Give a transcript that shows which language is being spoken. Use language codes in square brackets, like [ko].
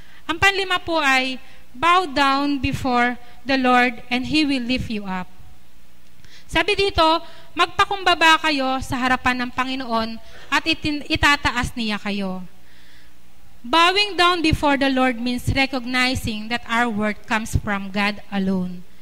[tl] Ang panlima po ay, [en] bow down before the Lord and He will lift you up. [tl] Sabi dito, magpakumbaba kayo sa harapan ng Panginoon at itataas niya kayo. [en] Bowing down before the Lord means recognizing that our worth comes from God alone.